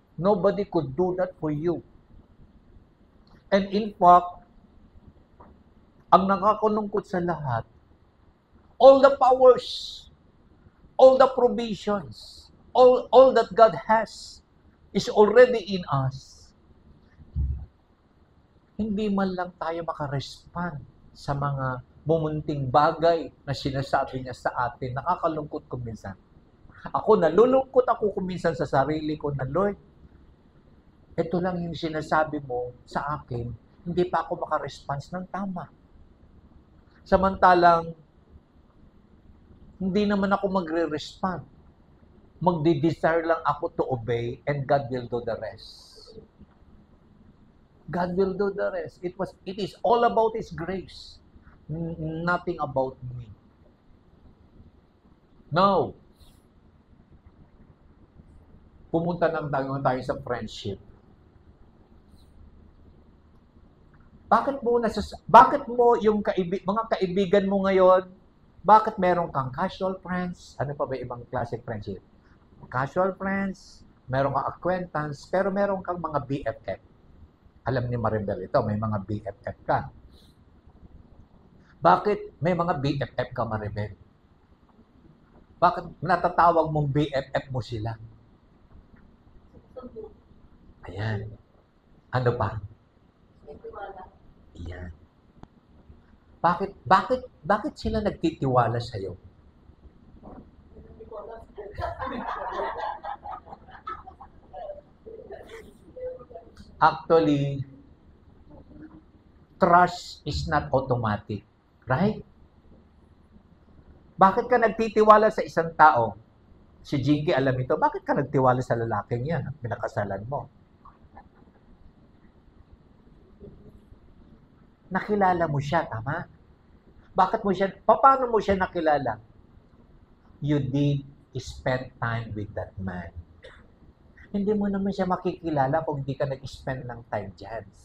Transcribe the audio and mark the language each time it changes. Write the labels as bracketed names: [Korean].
[English] Nobody could do that for you. And in fact, [Filipino] ang nakakalungkot sa lahat, [English] all the powers, all the provisions, all that God has is already in us. [Filipino] Hindi man lang tayo makarespond sa mga mumunting bagay na sinasabi niya sa atin. Nakakalungkot ko minsan. Nalulungkot ako kuminsan sa sarili ko na, Lord, ito lang yung sinasabi mo sa akin, hindi pa ako makaresponse ng tama. Samantalang, hindi naman ako magre-respond. Magdi-desire lang ako [English] to obey and God will do the rest. God will do the rest. It is all about His grace. Nothing about me. [Filipino] Now, pumunta ng tayo sa friendship. Bakit mo yung mga kaibigan mo ngayon, bakit meron kang casual friends? Ano pa ba ibang classic friendship? Casual friends, meron kang acquaintance, pero meron kang mga BFF. Alam ni Maribel ito, may mga BFF ka. Bakit may mga BFF ka, Maribel? Bakit natatawag mong BFF mo sila? Ayan. Ano pa? Ayan. Bakit sila nagtitiwala sa iyo? [English] Actually, trust is not automatic, right? [Filipino] Bakit ka nagtitiwala sa isang tao? Si Jinky alam ito. Bakit ka nagtiwala sa lalaking yan? Pinakasalan mo. Nakilala mo siya, tama? Paano mo siya nakilala? [English] You did spend time with that man. [Filipino] Hindi mo naman siya makikilala kung hindi ka nag-spend ng time dyan.